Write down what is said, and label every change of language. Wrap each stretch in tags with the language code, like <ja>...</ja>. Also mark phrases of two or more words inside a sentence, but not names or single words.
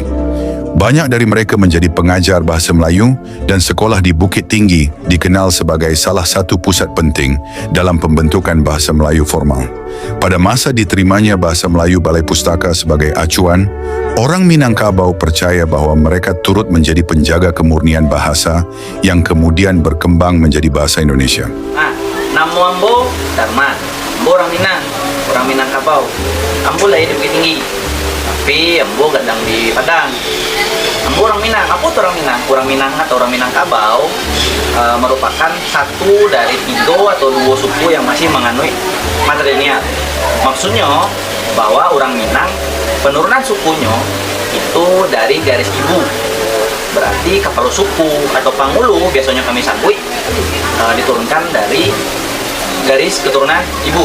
<id>Banyak dari mereka menjadi pengajar bahasa Melayu dan sekolah di Bukit Tinggi dikenal sebagai salah satu pusat penting dalam pembentukan bahasa Melayu formal. Pada masa diterimanya bahasa Melayu Balai Pustaka sebagai acuan, orang Minangkabau percaya bahwa mereka turut menjadi penjaga kemurnian bahasa yang kemudian berkembang menjadi bahasa Indonesia.</id> <min>Namo Ambo, Dharma. Ambo orang Minangkabau. Ambo lahir di Bukit Tinggi, tapi Ambo gadang di Padang. Ambo orang Minang.</min> <id>Apa itu orang Minang? Orang Minang atau orang Minangkabau merupakan satu dari 3 atau 2 suku yang masih menganut matrilineal. Maksudnya bahwa orang Minang penurunan sukunya itu dari garis ibu. Berarti kepala suku atau pangulu biasanya kami sabui diturunkan dari garis keturunan ibu.</id>